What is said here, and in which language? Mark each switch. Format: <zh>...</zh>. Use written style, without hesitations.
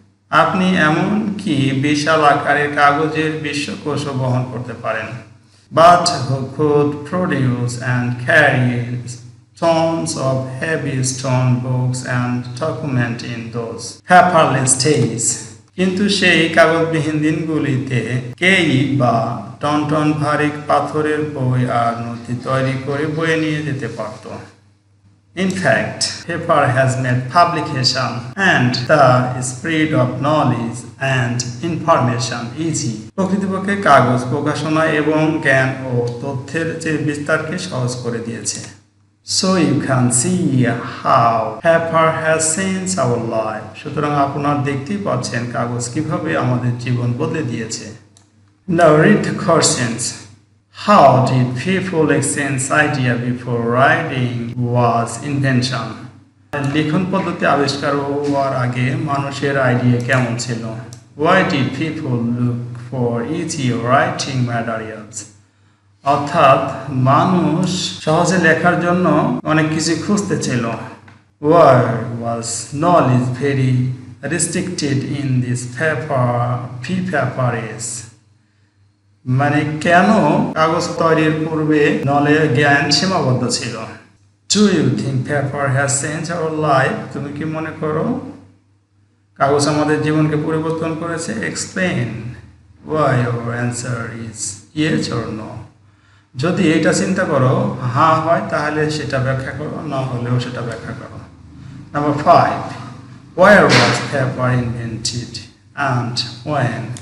<bn>আপনি এমন কি বিশাল আকারের কাগজের বিশ্বকোষও বহন করতে পারেন।</bn> <en>But who could produce and carry tons of heavy stone books and document in those paperless days?</en> <bn>কিন্তু সেই কাগজবিহীন দিনগুলিতে কেই বা টন ভারী পাথরের বই আর নথি তৈরি করে বয়ে নিয়ে যেতে পারত।</bn> <en>In fact, paper has made publication and the spread of knowledge and information easy.</en> <bn>প্রকৃতপক্ষে কাগজ প্রকাশনা এবং জ্ঞান ও তথ্যের যে বিস্তারকে সহজ করে দিয়েছে।</bn> <en>So you can see how paper has changed our life.</en> <bn>সুতরাং আপনারা দেখতেই পাচ্ছেন কাগজ কিভাবে আমাদের জীবন বদলে দিয়েছে।</bn> <en>Now read the questions. How did people exchange idea before writing was invention?</en> <bn>লিখন পদ্ধতি আবিষ্কার হওয়ার আগে মানুষের আইডিয়া কেমন ছিল?</bn> <en>Why did people look for easy writing materials?</en> <bn>অর্থাৎ মানুষ সহজে লেখার জন্য অনেক কিছু খুঁজতে ছিল।</bn> <en>Why was knowledge very restricted in this paper age?</en> <bn>মানে কেন কাগজ তৈরির পূর্বে জ্ঞান সীমাবদ্ধ ছিল?</bn> <en>Do you think paper has changed our life?</en> <bn>তুমি কি মনে করো কাগজ আমাদের জীবনকে পরিবর্তন করেছে?</bn> <en>Explain why your answer is yes or no.</en> <bn>যদি এটা চিন্তা করো হ্যাঁ হয় তাহলে সেটা ব্যাখ্যা করো, না হলেও সেটা ব্যাখ্যা করো।</bn> <en>Number 5, where was paper invented and when?</en>